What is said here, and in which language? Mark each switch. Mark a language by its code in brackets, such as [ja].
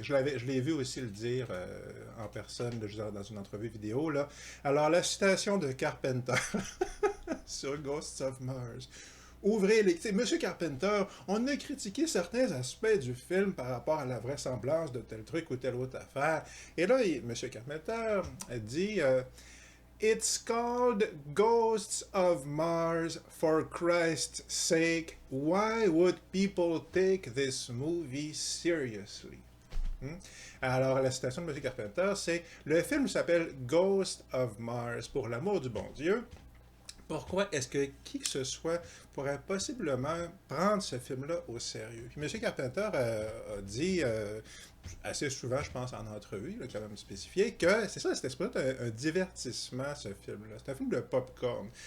[fr] Je l'ai vu aussi le dire en personne dans une entrevue vidéo. Là. Alors, la citation de Carpenter sur Ghosts of Mars. Ouvrez les... Monsieur Carpenter, on a critiqué certains aspects du film par rapport à la vraisemblance de tel truc ou telle autre affaire. Et là, Monsieur Carpenter dit... [en] It's called Ghosts of Mars, for Christ's sake. Why would people take this movie seriously? [fr] Alors, la citation de M. Carpenter, c'est le film s'appelle Ghost of Mars, pour l'amour du bon Dieu. Pourquoi est-ce que qui que ce soit pourrait possiblement prendre ce film-là au sérieux? Puis M. Carpenter a dit assez souvent, je pense, en entrevue, là, quand même spécifié, que c'est ça, c'était supposé être un divertissement, ce film-là. C'est un film de popcorn.